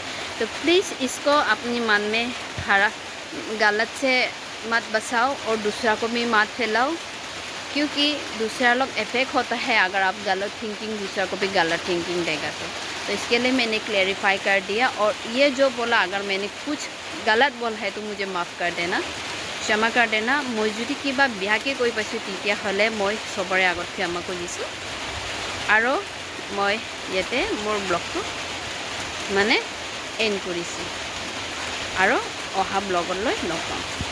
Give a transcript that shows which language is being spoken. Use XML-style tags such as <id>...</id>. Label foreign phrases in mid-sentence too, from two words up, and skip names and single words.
<hi>तो प्लीज़ इसको अपने मन में गलत से मत बसाओ और दूसरा को भी मत फैलाओ, क्योंकि दूसरा लोग इफेक्ट होता है अगर आप गलत थिंकिंग दूसरा को भी गलत थिंकिंग देगा। तो इसके लिए मैंने क्लेरिफाई कर दिया। और ये जो बोला, अगर मैंने कुछ गलत बोला है तो मुझे माफ़ कर देना, क्षमा कर देना।</hi> <as>मैं যদি কিবা বেয়াকে কৈ পাইছোঁ তেতিয়াহ'লে মই সবৰে আগত ক্ষমা খুজিছোঁ। আৰু মই ইয়াতে মোৰ ব্লগটো মানে এণ্ড কৰিছোঁ, আৰু অহা ব্লগলৈ লগ পাম।</as>